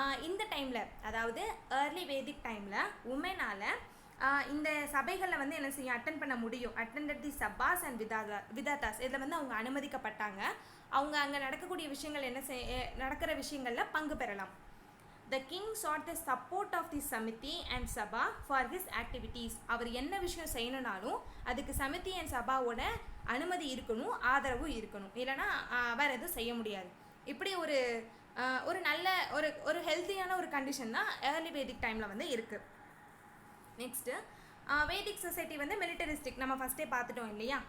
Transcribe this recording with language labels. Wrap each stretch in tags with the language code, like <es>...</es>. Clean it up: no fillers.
<ta>இந்த டைமில், அதாவது ஏர்லி வேதிக் டைமில் உமனால் இந்த சபைகளில் வந்து என்ன செய்யும், அட்டன் பண்ண முடியும்.</ta> <en>attended the Sabas and விதாத்தாஸ்</en> <ta>இதில் வந்து அவங்க அனுமதிக்கப்பட்டாங்க. அவங்க அங்கே நடக்கக்கூடிய விஷயங்கள் நடக்கிற விஷயங்களில் பங்கு பெறலாம்.</ta> <en>The king sought the support of the Samiti and Sabha for his activities.</en> <ta>அவர் என்ன விஷயம் செய்யணும்னாலும் அதுக்கு சமிதி அண்ட் சபாவோட அனுமதி இருக்கணும், ஆதரவும் இருக்கணும், இல்லைனா வேறு எதுவும் செய்ய முடியாது. இப்படி ஒரு நல்ல ஒரு ஹெல்த்தியான ஒரு கண்டிஷன் தான் ஏர்லி வேதிக் டைமில் வந்து இருக்குது. நெக்ஸ்ட்டு வேதிக் சொசைட்டி வந்து மிலிட்டரிஸ்டிக், நம்ம ஃபஸ்ட்டே பார்த்துட்டோம் இல்லையா.</ta>